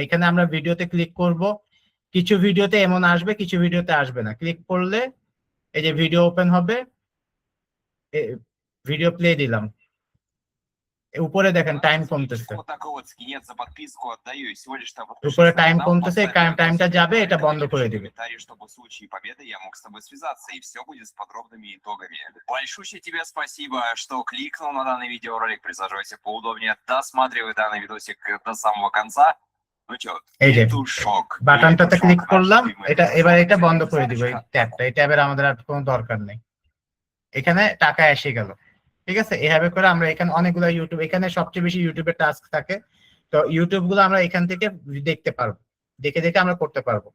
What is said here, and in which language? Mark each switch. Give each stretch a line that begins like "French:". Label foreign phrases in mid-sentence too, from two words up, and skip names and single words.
Bangla: এখানে আমরা ভিডিওতে ক্লিক করব, কিছু ভিডিওতে এমন আসবে, কিছু ভিডিওতে আসবে না। ক্লিক করলে এই যে ভিডিও ওপেন হবে, ভিডিও প্লে দিলাম, উপরে দেখেন টাইম কমতেছে, উপরে টাইম কমতেছে, টাইমটা যাবে, এটা বন্ধ করে দিবে।
Russian: Большущее тебе спасибо, что кликнул на данный видеоролик. Присаживайся поудобнее, досматривай данный видосик до самого конца. Ну чё,
Bangla: এই যে
Russian: петушок.
Bangla: বাটনটাতে ক্লিক করলাম, এটা এবার এটা বন্ধ করে দিব, এই ট্যাবটা, এই ট্যাবের আমাদের আর কোনো দরকার নেই। এখানে টাকা এসে গেল। ঠিক আছে, এভাবে করে আমরা এখানে অনেকগুলো ইউটিউব, এখানে সবচেয়ে বেশি ইউটিউবের টাস্ক থাকে, তো ইউটিউব গুলো আমরা এখান থেকে দেখতে পারবো, দেখে দেখে আমরা করতে পারবো।